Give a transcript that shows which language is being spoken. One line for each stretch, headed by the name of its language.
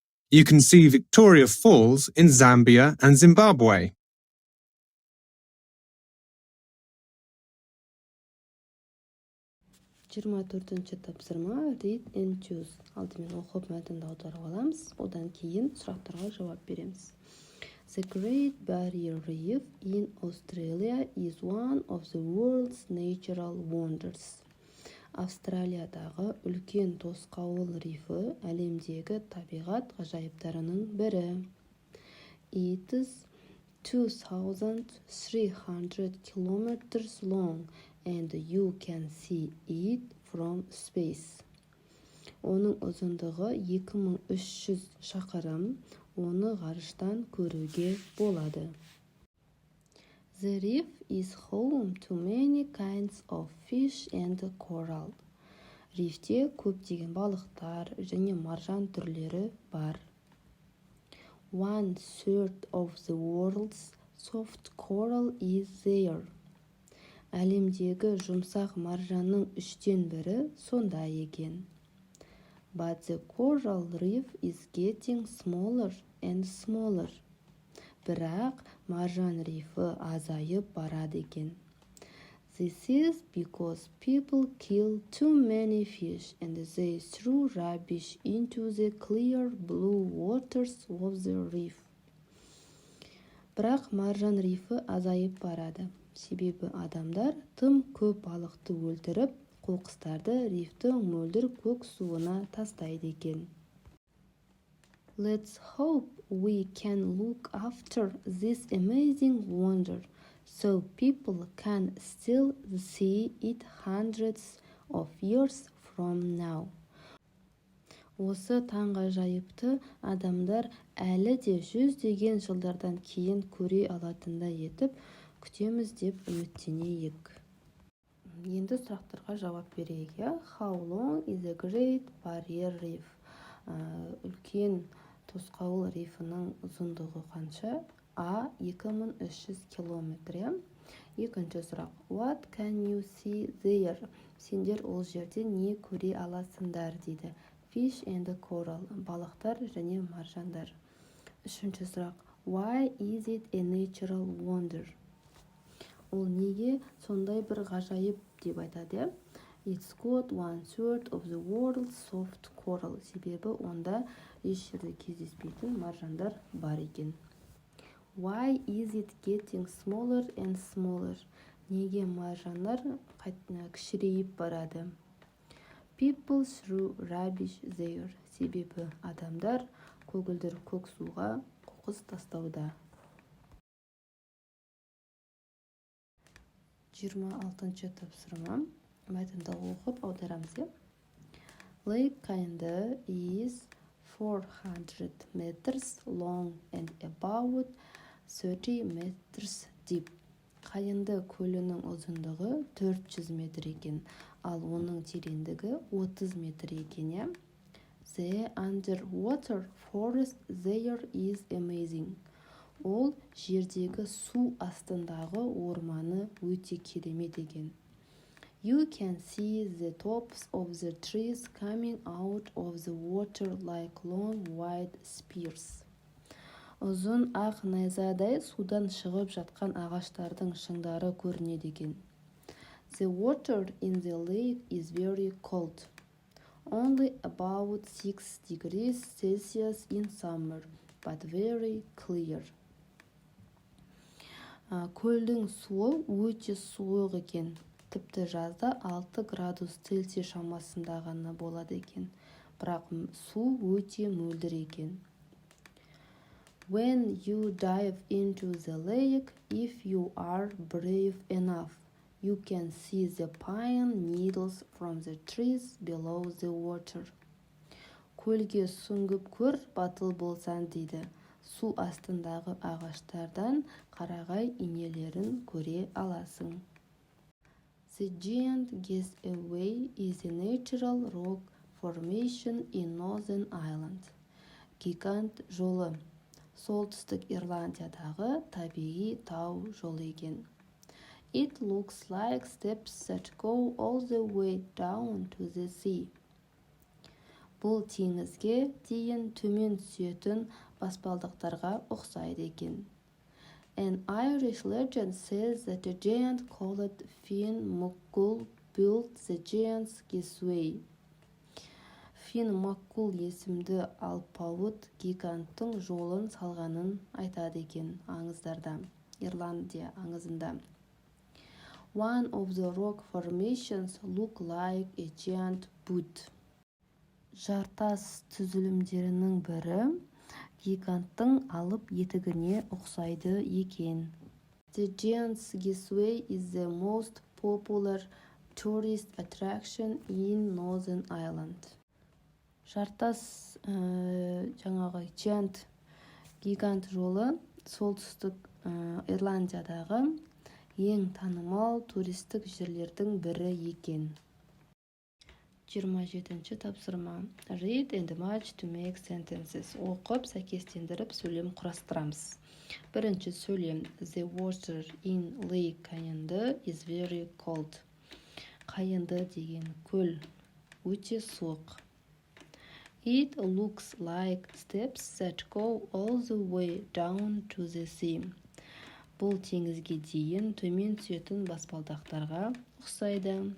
English: You can see Victoria Falls in Zambia and Zimbabwe.
Kazakh: Төртінші тапсырма
English: Read and choose.
Kazakh: Алдымен оқып мәтінді аударып аламыз, одан кейін сұрақтарға жауап береміз.
English: The Great Barrier Reef in Australia is one of the world's natural wonders.
Kazakh: Австралиядағы үлкен тосқауыл рифі әлемдегі табиғат ғажайыптарының бірі.
English: It is 2,300 kilometers long and you can see it from space.
Kazakh: Оның ұзындығы 2300 шақырым, оны ғарыштан көруге болады.
English: The reef is home to many kinds of fish and coral.
Kazakh: Рифте көптеген балықтар және маржан түрлері бар.
English: 1/3 of the world's soft coral is there.
Kazakh: Әлемдегі жұмсақ маржанның 1/3 сонда екен.
English: But the coral reef is getting smaller and smaller.
Kazakh: Бірақ маржан рифі азайып барады екен.
English: This is because people kill too many fish and they threw rubbish into the clear blue waters of the reef.
Kazakh: Бірақ маржан рифі азайып барады. Себебі адамдар тым көп балықты өлтіріп, қоқыстарды рифтің мөлдір көк суына тастайды екен.
English: Let's hope we can look after this amazing wonder so people can still see it hundreds of years from now.
Kazakh: Осы таңғажайыпты адамдар әлі де 100 жылдардан кейін көре алатындай етіп күтеміз деп үміттенейік. Енді сұрақтарға жауап берейік.
English: How long is the Great Barrier Reef?
Kazakh: Үлкен тосқауыл рифінің ұзындығы қанша? А. 2300 километр. Екінші сұрақ.
English: What can you see there?
Kazakh: Сендер ол жерде не көре аласыңдар дейді.
English: Fish and coral.
Kazakh: Балықтар және маржандар. Үшінші сұрақ.
English: Why is it a natural wonder?
Kazakh: Ол неге сондай бір ғажайып деп айтады?
English: It's got 1/3 of the world's soft coral.
Kazakh: Себебі онда еш жерде кездеспейтін маржандар бар екен.
English: Why is it getting smaller and smaller?
Kazakh: Неге маржандар кішірейіп барады?
English: People threw rubbish there.
Kazakh: Себебі адамдар көгілдір көк суға қоқыс тастауда. 26-ші тапсырма. Мәтінді оқып аударамыз.
English: Lake Kayında is 400 meters long and about 30 meters deep.
Kazakh: Қайынды көлінің ұзындығы 400 метр екен, ал оның тереңдігі 30 метр екен.
English: The underwater forest there is amazing.
Kazakh: Ол жердегі су астындағы орманы өте керемет екен.
English: You can see the tops of the trees coming out of the water like long white spears.
Kazakh: Ұзын ақ найзадай судан шығып жатқан ағаштардың шыңдары көрінеді екен.
English: The water in the lake is very cold. Only about 6 degrees Celsius in summer, but very clear.
Kazakh: Көлдің суы өте суық екен. Тіпті жазда 6 градус Цельсий шамасында ғана болады екен. Бірақ су өте мөлдір екен.
English: When you dive into the lake, if you are brave enough, you can see the pine needles from the trees below the water.
Kazakh: Көлге сүңгіп көр, батыл болсаң дейді. Су астындағы ағаштардан қарағай инелерін көре аласың.
English: The Giant Gateway is a natural rock formation in Northern Ireland.
Kazakh: Гигант жолы солтүстік Ирландиядағы табиғи тау жолы екен.
English: It looks like steps that go all the way down to the sea.
Kazakh: Бұл теңізге дейін төмен түсетін баспалдақтарға ұқсайды екен.
English: An Irish legend says that a giant called Finn McCool built the Giant's Gateway.
Kazakh: Фин Маккул есімді алпауыт гиганттың жолын салғанын айтады екен аңыздарда, Ирландия аңызында.
English: One of the rock formations look like a giant boot.
Kazakh: Жартас түзілімдерінің бірі гиганттың алып етігіне ұқсайды екен.
English: The Giant's Gateway is the most popular tourist attraction in Northern Ireland.
Kazakh: Жартас жаңағы гигант жолы солтүстік Ирландиядағы ең танымал туристік жерлердің бірі екен. 27-ші тапсырма.
English: Read and match to make sentences.
Kazakh: Оқып, сәйкестендіріп сөйлем құрастырамыз. Бірінші сөйлем.
English: The water in Lake Кайынды is very cold.
Kazakh: Қайынды деген көл өте суық.
English: It looks like steps that go all the way down to the sea.
Kazakh: Бұл теңізге дейін төмен түсетін баспалдақтарға ұқсайды.